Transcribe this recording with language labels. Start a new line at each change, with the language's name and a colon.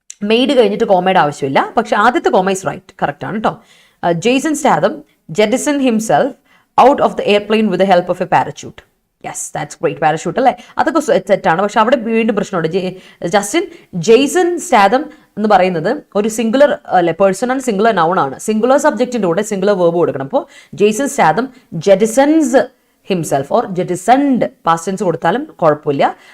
Malayalam: Made കഴിഞ്ഞിട്ട് കോമയുടെ ആവശ്യമില്ല, പക്ഷെ ആദ്യത്തെ കോമ ഇസ് റൈറ്റ്, കറക്റ്റ് ആണ് കേട്ടോ.
English: Jason Statham jettisoned himself out of the airplane with the help of a parachute. Yes, that's great.
Malayalam: Parachute അല്ലേ, അതൊക്കെ സെറ്റാണ്. പക്ഷെ അവിടെ വീണ്ടും പ്രശ്നമുണ്ട്. ജെയ്സൺ സ്റ്റാഥം എന്ന് പറയുന്നത് ഒരു സിംഗുലർ അല്ലെ, പേഴ്സൺ ആണ്, സിംഗുലർ നൗൺ ആണ്. സിംഗുലർ സബ്ജക്റ്റിൻ്റെ കൂടെ സിംഗുലർ വേർബ് കൊടുക്കണം. അപ്പോൾ
English: Jason Statham jettisons himself or jettisoned past tense
Malayalam: കൊടുത്താലും കുഴപ്പമില്ല.